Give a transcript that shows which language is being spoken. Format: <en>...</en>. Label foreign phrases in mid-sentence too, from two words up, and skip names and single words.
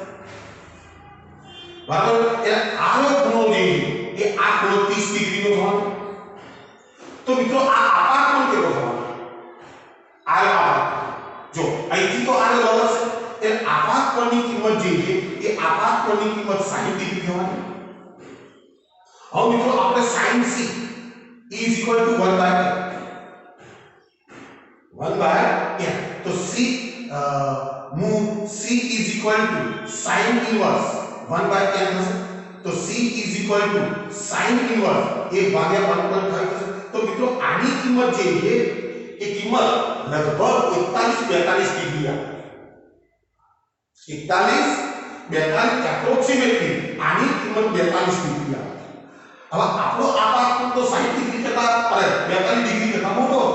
<gu>બરાબર એટલે આયો ખૂણો જે એ આ ખૂણો 30 ડિગ્રીનો થવાનો તો મિત્રો આ આપાત પણ કેવો થવાનો આયો આપાત જો અહીંથી તો આને લંબ છે એટલે આપાત કોણની કિંમત જે છે એ આપાત કોણની કિંમત 60 ડિગ્રી થવાની હવે મિત્રો આપણે</gu> <en>sin c is equal to 1 by</en> <gu>n તો</gu> <en>c is equal to sin inverse 1 by n</en> <gu>થશે તો</gu> <en>c is equal to sin inverse 1</en> <gu>ભાગ્યા 1.5 થશે તો મિત્રો આની કિંમત જે છે એ કિંમત લગભગ 41-42 ડિગ્રી આવે 41-42 એપ્રોક્સિમેટલી આની કિંમત 42 ડિગ્રી આવે હવે આપણો આપાત કોણ તો 60 ડિગ્રી કરતા 42 ડિગ્રી કરતા મોટો</gu>